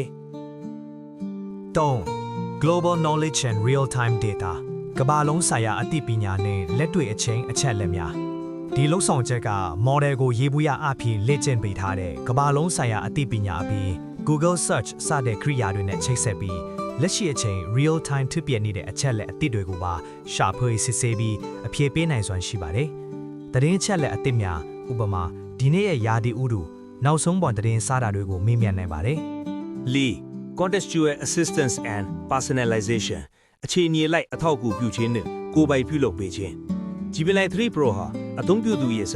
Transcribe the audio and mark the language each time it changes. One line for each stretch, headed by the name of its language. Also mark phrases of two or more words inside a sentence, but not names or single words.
Burmese: ။3
English: Global Knowledge and Real-Time Data
Burmese: ကမ္ဘာလုံးဆိုင်ရာအသိပညာနဲ့လက်တွေ့အချိန်အချက်လက်များဒီလှုပ်ဆောင်ချက်က model ကိုရေးဘူးရအဖြစ်လေ့ကျင့်ပေးထားတဲ့ကမ္ဘာလုံးဆိုင်ရာအသိပညာအပြင် Google Search စတဲ့ကိရိယာတွေနဲ့ချိတ်ဆက်ပြီးလက်ရှိအချိန်
English: real time
Burmese: ဖြစ်ပြနေတဲ့အချက်လက်အသစ်တွေကိုပါရှာဖွေစစ်ဆေးပြီးအဖြေပေးနိုင်စွမ်းရှိပါတယ်။သတင်းအချက်လက်အသစ်များဥပမာဒီနေ့ရဲ့ယာတီဥတုနောက်ဆုံးပေါ်သတင်းစတာတွေကိုမေးမြန်းနိုင်ပါတယ် ။ Lee
English: Contextual Assistance and Personalization
Burmese: အခြေအနေလိုက်အထောက်အကူပြုခြင်းနဲ့ကိုယ်ပိုင်ပြုလုပ်ပေးခြင်း Gemini 3 Pro ဟာအသုံးပြုသူရဲ့စ